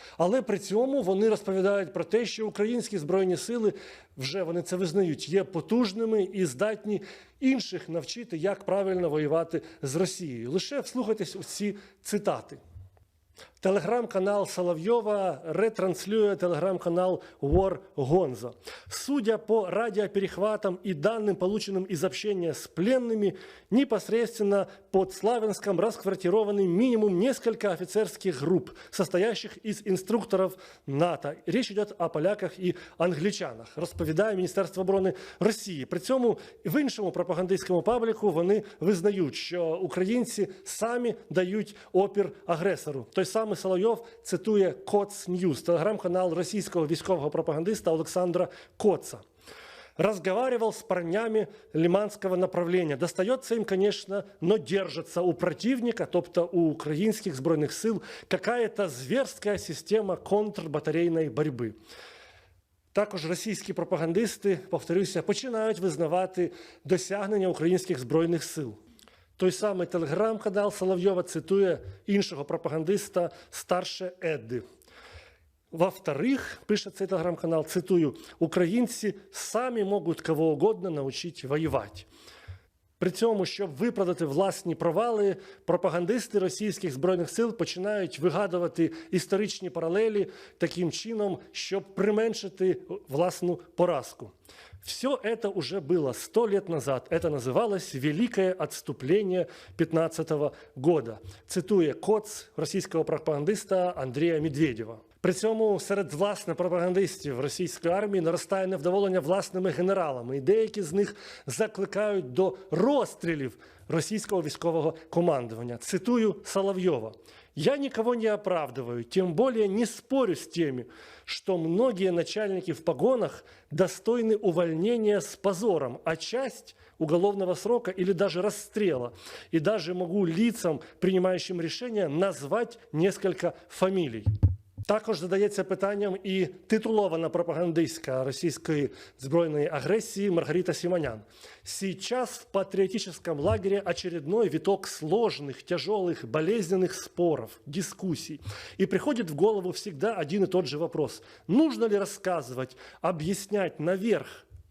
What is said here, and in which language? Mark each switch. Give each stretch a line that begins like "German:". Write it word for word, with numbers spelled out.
Ukrainian: Але при цьому вони розповідають про те, що українські збройні сили, вже вони це визнають, є потужними і здатні інших навчити, як правильно воювати з Росією. Лише вслухайтесь у ці цитати. Телеграм-канал Соловйова ретранслює телеграм-канал War Gonzo.
Russian: Судя по радиоперехватам и данным, полученным из общения с пленными, непосредственно под Славянском расквартированы минимум несколько офицерских групп, состоящих из инструкторов НАТО. Речь идет о поляках и англичанах,
Ukrainian: розповідає Міністерство оборони Росії. При цьому в іншому пропагандистському пабліку вони визнають, що українці самі дають опір агресору. Той самий Соловйов цитує «Коц Ньюз», телеграм-канал російського військового пропагандиста Олександра Коца.
Russian: «Разговаривал с парнями лиманского направления. Достается им, конечно, но держится у противника,
Ukrainian: тобто у украинских збройних сил,
Russian: какая-то зверская система контрбатарейной борьбы».
Ukrainian: Також російські пропагандисти, повторюся, починають визнавати досягнення українських збройних сил. Той самий телеграм-канал Соловйова цитує іншого пропагандиста «Старше Едди».
Russian: Во-вторых,
Ukrainian: пише цей телеграм-канал, цитую, «Українці самі можуть кого угодно навчить воювати». При цьому, щоб виправдати власні провали, пропагандисти російських збройних сил починають вигадувати історичні паралелі таким чином, щоб применшити власну поразку.
Russian: Все это уже было сто лет назад. Это называлось «Великое отступление пятнадцатого года»,
Ukrainian: цитує Коц російського пропагандиста Андрія Медведєва. При цьому серед власне пропагандистів російської армії наростає невдоволення власними генералами, і деякі з них закликають до розстрілів російського військового командування. Цитую Соловйова.
Russian: «Я никого не оправдываю, тем более не спорю с теми, что многие начальники в погонах достойны увольнения с позором, а часть уголовного срока или даже расстрела. И даже могу лицам, принимающим решения, назвать несколько фамилий».
Ukrainian: Також задається питанням і титулована пропагандистка російської збройної агресії Маргарита Симонян.
Russian: «Сейчас в патриотическом лагере очередной виток сложных, тяжелых, болезненных споров, дискуссий. И приходит в голову всегда один и тот же вопрос. Нужно ли рассказывать, объяснять наверх,